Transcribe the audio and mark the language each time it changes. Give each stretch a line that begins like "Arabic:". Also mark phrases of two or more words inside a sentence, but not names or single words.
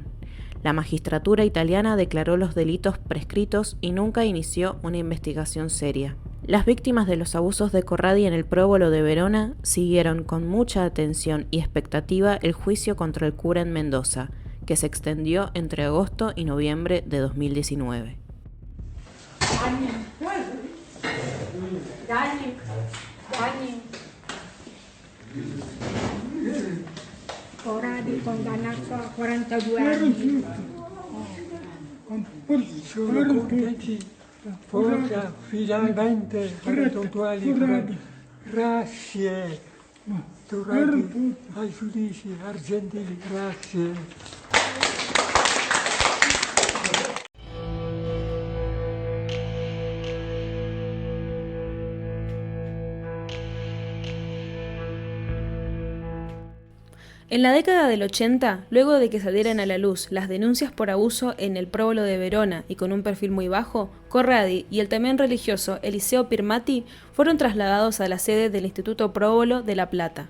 Spanish: La magistratura italiana declaró los delitos prescritos y nunca inició una investigación seria. Las víctimas de los abusos de Corradi en el próbolo de Verona siguieron con mucha atención y expectativa el juicio contra el cura en Mendoza, que se extendió entre agosto y noviembre de 2019.
Italian: Corradi condannato a 42 anni. Sono contenti, forza, finalmente, eventuali. Grazie, Corradi, ai giudici argentini, grazie.
Spanish: En la década del 80, luego de que salieran a la luz las denuncias por abuso en el próbolo de Verona y con un perfil muy bajo, Corradi y el también religioso Eliseo Pirmati fueron trasladados a la sede del Instituto Próbolo de La Plata.